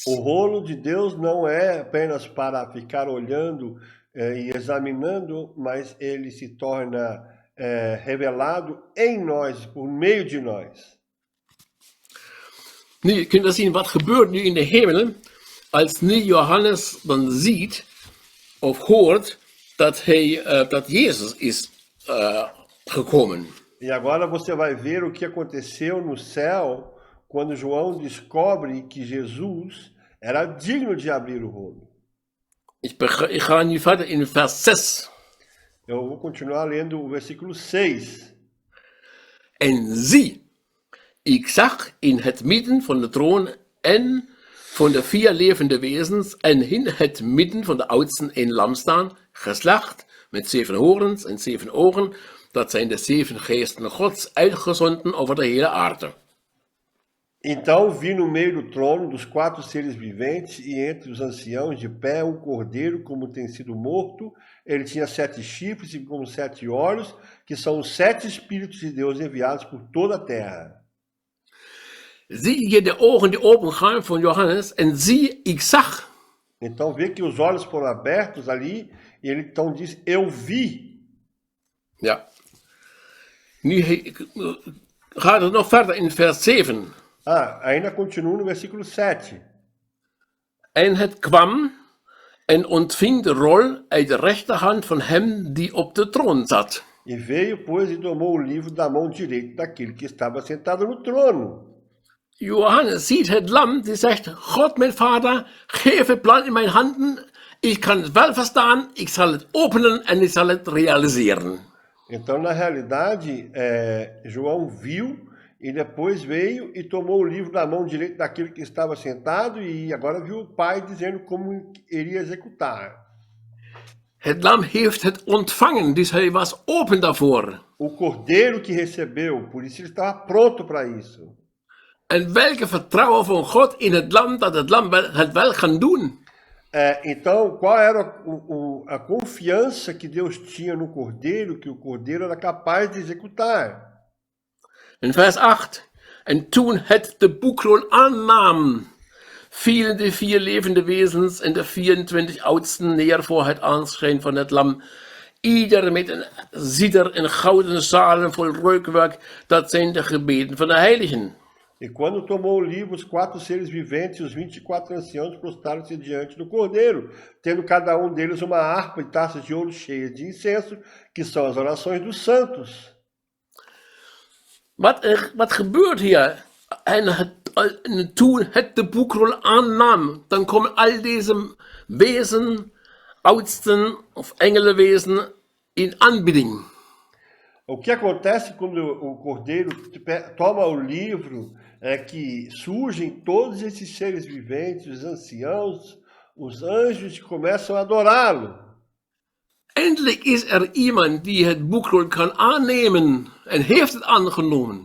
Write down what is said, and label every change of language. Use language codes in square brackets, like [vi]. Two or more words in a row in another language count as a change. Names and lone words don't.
[pt] O rolo de Deus não é apenas para ficar olhando e examinando, mas ele se torna revelado em nós, por meio de nós. [nl] Nu, je kunt zien wat gebeurt nu in de hemel, als nu Johannes dan ziet of hoort dat Jezus is gekomen. [pt] E agora você vai ver o que aconteceu no céu quando João descobre que Jesus era digno de abrir o rolo. [nl] Ik ga nu verder in vers 6. [pt] Eu vou continuar lendo o versículo 6. [nl] En zie, ik zag in het midden van de troon en van de 4 levende wezens en in het midden van de oudsten een lam staan, geslacht, met 7 horens en 7 ogen. Dat zijn de 7 geesten Gods uitgezonden over de hele aarde. [pt] Então vi no meio do trono dos 4 seres viventes e entre os anciãos de pé cordeiro como tem sido morto. Ele tinha 7 chifres e como 7 olhos, que são os 7 espíritos de Deus enviados por toda a terra. [nl] Zie je de ogen die opengaan van Johannes en zie, ik zag. [pt] Então vê que os olhos foram abertos ali e ele então diz, eu vi. [nl] Ja. Nu gaat het nog verder in vers 7. [pt] Ainda continua no versículo 7. [nl] En het kwam en ontving de rol uit de rechterhand van hem die op de troon zat. [pt] E veio, pois, e tomou o livro da mão direita daquele que estava sentado no trono. [nl] Johannes ziet het lam die zegt, God mijn vader, geef het plan in mijn handen. Ik kan het wel verstaan, ik zal het openen en ik zal het realiseren. [pt] Então, na realidade, João viu e depois veio e tomou o livro da mão direita daquele que estava sentado e agora viu o Pai dizendo como iria executar. [nl] Het lam heeft het ontvangen, dus hij was open daarvoor. [pt] O cordeiro que recebeu, por isso ele estava pronto para isso. [nl] En welke vertrouwen van God in het lam, dat het lam het wel kan doen. [pt] Então, qual era a confiança que Deus tinha no cordeiro, que o cordeiro era capaz de executar? [nl] In vers 8. En toen het de boekrol aannam, vielen de 4 levende wezens en de 24 oudsten neer voor het aanschijn van het lam. Ieder met een zither en gouden zalen vol reukwerk. Dat zijn de gebeden van de heiligen. [pt] E quando tomou o livro, os 4 seres viventes e os 24 anciãos prostraram-se diante do Cordeiro, tendo cada um deles uma harpa e taças de ouro cheias de incenso, que são as orações dos santos. [nl] Wat gebeurt hier? En toen het de boekrol aannam, dan komen al deze wesen, oudsten of engelenwesen in aanbidding. [pt] O que acontece quando o Cordeiro toma o livro é que surgem todos esses seres viventes, os anciãos, os anjos, que começam a adorá-lo. [nl] Eindelijk is iemand die het boekrol kan aannemen en heeft het aangenomen.